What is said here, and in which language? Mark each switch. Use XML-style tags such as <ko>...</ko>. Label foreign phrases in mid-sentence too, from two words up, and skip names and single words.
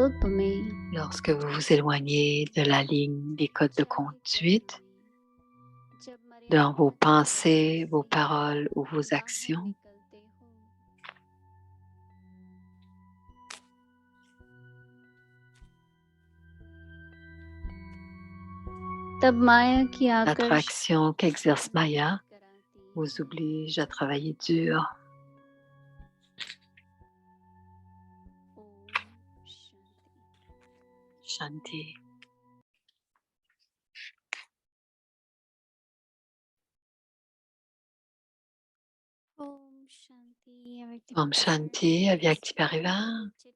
<fr>Lorsque vous vous éloignez de la ligne des codes de conduite, dans vos pensées, vos paroles ou vos actions.</fr> <hi>तब माया की आकर्षण</hi> <fr>L'attraction qu'exerce Maya vous oblige à travailler dur.</fr> <hi>Shanti. ओम शांति, अव्यक्त परिवार.</hi>